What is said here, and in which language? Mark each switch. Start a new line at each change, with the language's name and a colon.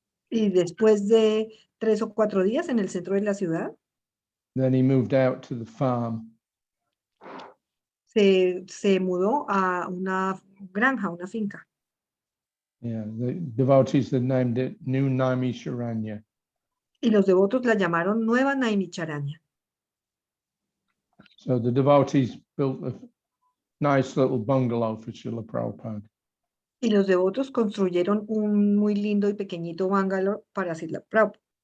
Spanish: Y después de 3 o 4 días en el centro de la ciudad,
English: then he moved out to the farm.
Spanish: se mudó a una granja, una finca.
English: Yeah, the devotees had named it New Naimisharanya.
Spanish: Y los devotos la llamaron Nueva Naimicharanya.
English: So the devotees built a nice little bungalow for Srila Prabhupada.
Spanish: Y los devotos construyeron un muy lindo y pequeñito bungalow para Srila Prabhupada.